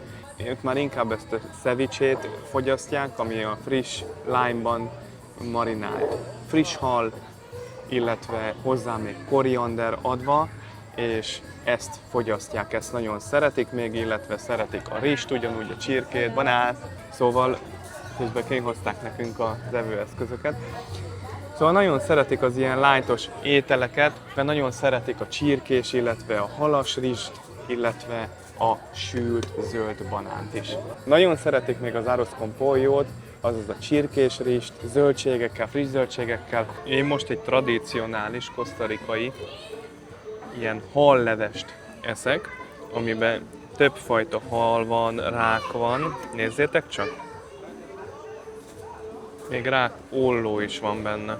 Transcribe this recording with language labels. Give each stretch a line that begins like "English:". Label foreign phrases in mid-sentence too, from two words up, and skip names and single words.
Hungarian: Ők már inkább ezt a cevichét fogyasztják, ami a friss lime-ban marinált friss hal, illetve hozzá még koriander adva, és ezt fogyasztják, ezt nagyon szeretik még, illetve szeretik a rizst, ugyanúgy a csirkét, banát, szóval közben kihozták nekünk az evőeszközöket. Szóval nagyon szeretik az ilyen lightos ételeket, mert nagyon szeretik a csirkés, illetve a halas rizst, illetve a sült zöld banánt is. Nagyon szeretik még az
Spanish: arroz con pollo-
Hungarian: t, azaz a csirkés rizst, zöldségekkel, friss zöldségekkel. Én most egy tradicionális kosztarikai ilyen hallevest eszek, amiben többfajta hal van, rák van. Nézzétek csak! Még rák olló is van benne.